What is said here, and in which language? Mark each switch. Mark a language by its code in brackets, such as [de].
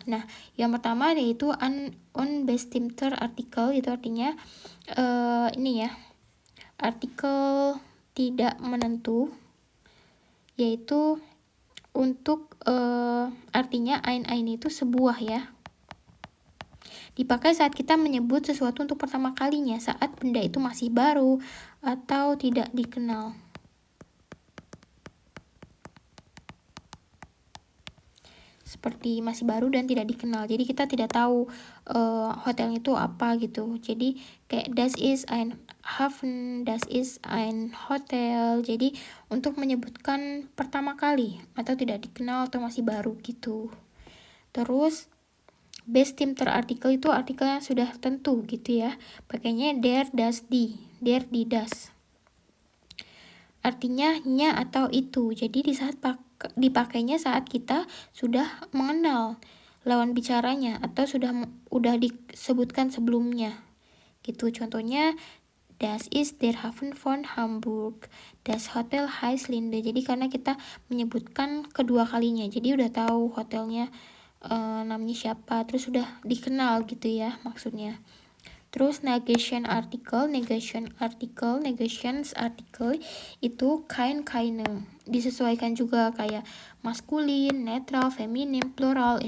[id] Nah, yang pertama yaitu unbestimmter artikel, itu artinya ini ya, artikel tidak menentu, yaitu untuk artinya ein itu sebuah ya, dipakai saat kita menyebut sesuatu untuk pertama kalinya, saat benda itu masih baru atau tidak dikenal. Seperti masih baru dan tidak dikenal, jadi kita tidak tahu hotelnya itu apa gitu. Jadi kayak [de] das ist ein Hafen, das ist ein Hotel. [id] Jadi untuk menyebutkan pertama kali atau tidak dikenal atau masih baru gitu. Terus bestimmter artikel itu artikel yang sudah tentu gitu ya, pakainya der, das, die, der, die, das. Artinya nya atau itu. Jadi dipakainya saat kita sudah mengenal lawan bicaranya atau udah disebutkan sebelumnya. Gitu. Contohnya [de] das ist der Hafen von Hamburg, das Hotel heißt Linde. [id] Jadi karena kita menyebutkan kedua kalinya, jadi udah tahu hotelnya namanya siapa, terus sudah dikenal gitu ya maksudnya. Terus negations article itu keine, disesuaikan juga kayak maskulin, netral, feminim, plural.